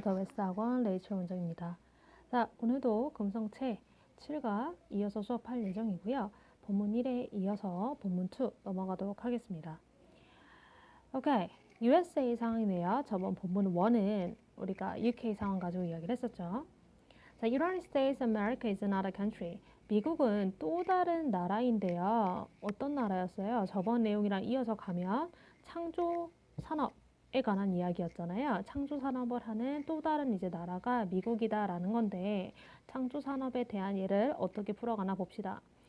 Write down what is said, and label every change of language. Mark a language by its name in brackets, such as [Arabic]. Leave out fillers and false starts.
[Korean] 더 베스트 학원 레이첼 원장입니다. 자, 오늘도 금성체 7과 이어서 수업할 예정이고요. 본문 1에 이어서 본문 2 넘어가도록 하겠습니다. 오케이, USA 상황이네요. 저번 본문 1은 우리가 UK 상황 가지고 이야기를 했었죠. [English] 자, United States of America is not a country. [Korean] 미국은 또 다른 나라인데요. 어떤 나라였어요? 저번 내용이랑 이어서 가면 창조 산업에 관한 이야기였잖아요. 창조 산업을 하는 또 다른 이제 나라가 미국이다라는 건데 창조 산업에 대한 예를 어떻게 풀어가나 봅시다.